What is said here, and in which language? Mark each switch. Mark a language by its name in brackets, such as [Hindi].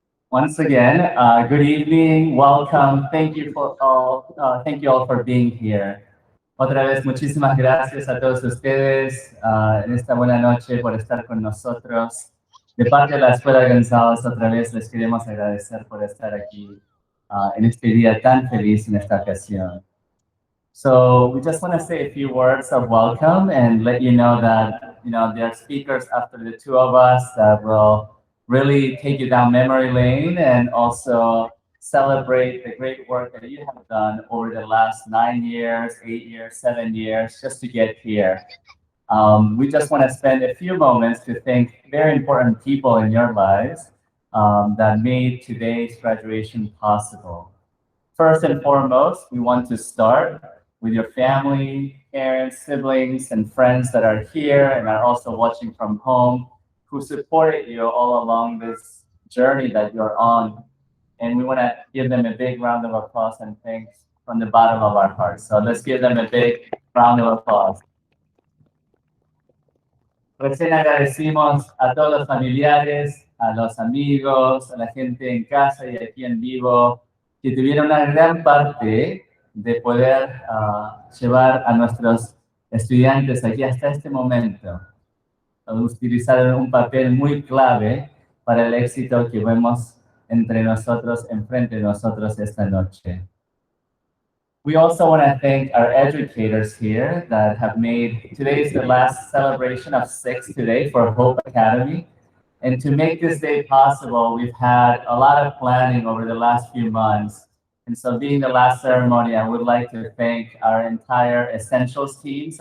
[English] Once again, good evening, welcome. Thank you all for being here. [Spanish] Otra vez, muchísimas gracias a todos ustedes en esta buena noche por estar con nosotros. De parte de la Escuela de Gunsaulus, otra vez les queremos agradecer por estar aquí en este día tan feliz en esta ocasión. [English] So we just want to say a few words of welcome and let you know that there are speakers after the two of us that will really take you down memory lane and also celebrate the great work that you have done over the last 9 years, 8 years, 7 years, just to get here. We just want to spend a few moments to thank very important people in your lives that made today's graduation possible. First and foremost, we want to start with your family, parents, siblings, and friends that are here and are also watching from home, who supported you all along this journey that you're on. And we want to give them a big round of applause and thanks from the bottom of our hearts. So let's give them a big round of applause. [Spanish] Recién agradecimos a todos los familiares, a los amigos, a la gente en casa y aquí en vivo, que tuvieron una gran parte de poder llevar a nuestros estudiantes aquí hasta este momento. Utilizaron un papel muy clave para el éxito que vemos entre nosotros, enfrente de nosotros esta noche. [English] We also want to thank our educators here that have made, today is the last celebration of 6 today for Hope Academy. And to make this day possible, we've had a lot of planning over the last few months. And so being the last ceremony, I would like to thank our entire Essentials team.